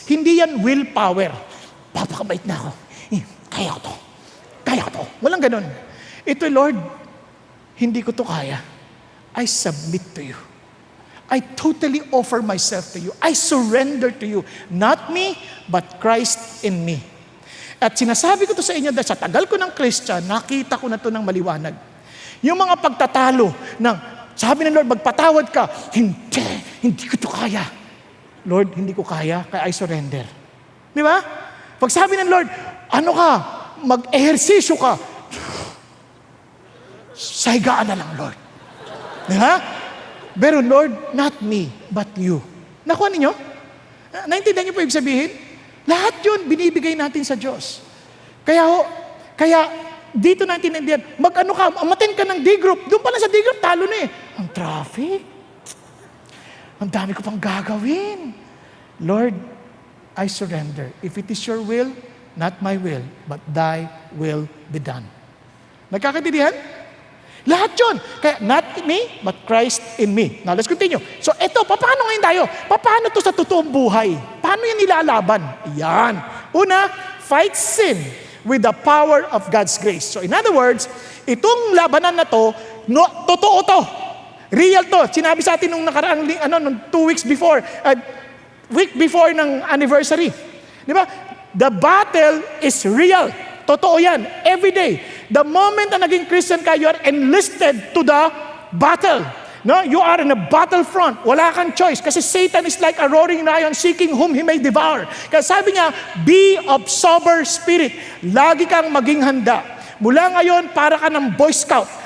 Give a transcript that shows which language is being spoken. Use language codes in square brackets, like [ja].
[tl] Hindi yan willpower. Papakabait na ako. Kaya ko to. Kaya ko to. Walang ganun. Ito, Lord, hindi ko to kaya. [en] I submit to you. I totally offer myself to you. I surrender to you. Not me, but Christ in me. [tl] At sinasabi ko to sa inyo dahil sa tagal ko ng Christian, nakita ko na to ng maliwanag. Yung mga pagtatalo ng, sabi ng Lord, magpatawad ka. Hindi ko to kaya. Lord, hindi ko kaya, kaya I surrender. Di ba? Pag sabi ng Lord, ano ka, mag-ehersisyo ka, saigaan na lang, Lord. Di ba? [en] Pero Lord, not me, but you. Nakuha ninyo? [tl] Naintindihan niyo po ibig sabihin? Lahat yun, binibigay natin sa Diyos. Kaya dito naintindihan, mag-ano ka, amatin ka ng D-group. Doon pala sa D-group, talo na eh. Ang traffic. Ang dami ko pang gagawin. [en] Lord, I surrender. If it is your will, not my will, but thy will be done. [tl] Nagkakaintindihan? Lahat yun. [en] Kaya, not me, but Christ in me. Now, let's continue. [tl] So, eto, paano ngayon tayo? Paano to sa totoong buhay? Paano yan nilalaban? Yan. [en] Una, fight sin with the power of God's grace. So, in other words, [tl] itong labanan na to, totoo to. Real to. Sinabi sa atin nung nakaraang, nung 2 weeks before, week before ng anniversary. Di ba? [en] The battle is real. [tl] Totoo yan. [en] Every day. The moment [tl] na naging Christian ka, [en] you are enlisted to the battle. No? You are in a battlefront. [tl] Wala kang choice. [en] Kasi Satan is like a roaring lion seeking whom he may devour. [tl] Kaya sabi niya, [en] be of sober spirit. [tl] Lagi kang maging handa. Mula ngayon, para ka ng Boy Scout.